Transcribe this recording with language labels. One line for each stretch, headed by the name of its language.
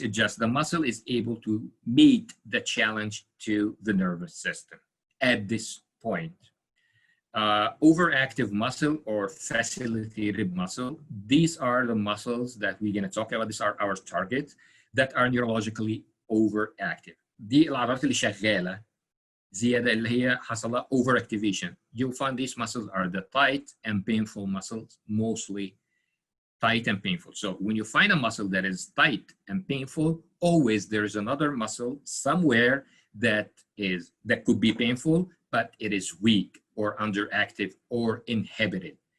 English: It's just the muscle is able to meet the challenge to the nervous system at this point. Overactive muscle or facilitated muscle, these are the muscles that we're going to talk about. These are our targets that are neurologically overactive.
Arabic: دي العضلات اللي شغالة زيادة اللي هي حصل overactivation.
English: You'll find these muscles are the tight and painful muscles, mostly tight and painful. So when you find a muscle that is tight and painful, always there is another muscle somewhere that could be painful, but it is weak or underactive or inhibited.